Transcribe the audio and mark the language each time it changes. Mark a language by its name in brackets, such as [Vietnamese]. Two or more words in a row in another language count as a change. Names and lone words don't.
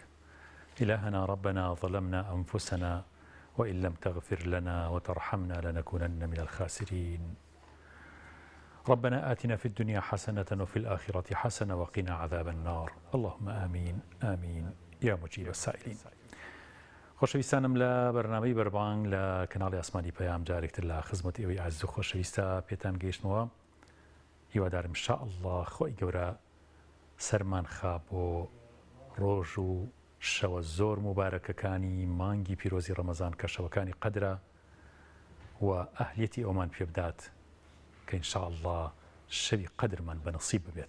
[Arabic] إلهنا ربنا ظلمنا أنفسنا وإن لم تغفر لنا وترحمنا لنكونن من الخاسرين. ربنا آتنا في الدنيا حسنة وفي الآخرة حسنة وقنا عذاب النار. اللهم آمين آمين يا مجيب السائلين. [Central Kurdish] خۆشەویستانم لە بەرنامەی بەربانگ لە کەناڵی ئاسمانی پەیام جارێکتر لە خزمەتی ئەوەی عەزیز و خۆشەویستە پێتان گەیشتنەوە. هیوادارم ئینشاءالله خۆی گەورە سەرمان خا بۆ ڕۆژ و شەوە زۆر مبارەکەکانی مانگی پیرۆزی ڕەمەزان کە شەوەکانی قەدرە و ئەهلیەتی ئەومان پێ بدات کە ئینشاءالله شەوی قەدرمان بەنەسیب ببێت.